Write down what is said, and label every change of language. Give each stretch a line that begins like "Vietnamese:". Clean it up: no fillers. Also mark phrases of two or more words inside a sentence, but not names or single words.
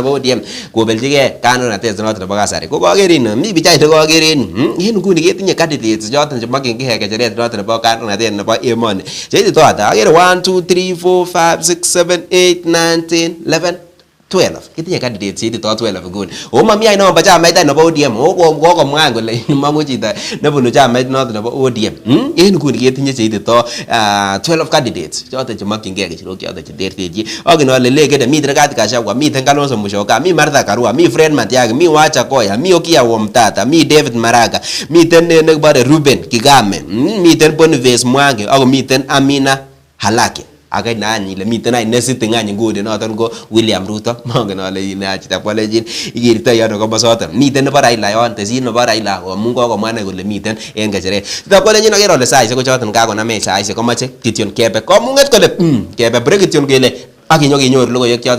Kalenjin: bo ODM kobeljigei kandoinatet noton nebo kasari ko kokere in mi pichait nekokere en nguni ketinye candidates choton chemokyingei kecheret noton nebo kandoinatet nebo emoni cheitito ata akere 1 2 3 4 5 6 7 8 9 10 11 12 kitinye candidates cheitito 12 nguni o mami ai nombo chamait nebo ODM o kokomwan kole mangu chito nebunu chamait noton nebo ODM en nguni ketinye cheitito 12 candidates choton chemokyingei kecherok choton cheterterchin akin ale lekede miten Rigathi Gachagua miten Kalonzo Musyoka mi Martha Karua mi Fred Matiang'i mi Wajakoya mi Okiya Omtata mi David Maraga miten nekibore Ruben Kigame miten Boniface Mwangi ako miten Amina Halake ake nani ile miten ai nesiti ngany nguni noton ko William Ruto mongen ale ina chitab college ikirtoi ano komosoton miten nebo Raila yon tesin nebo Raila amun kokomwa kole miten en kecheret chitab college akere ale saisiek ko choton kakonamech saisiek komoche kityon kebe komunget kole kebe break kityon kele ak kinyoru logoiwek choton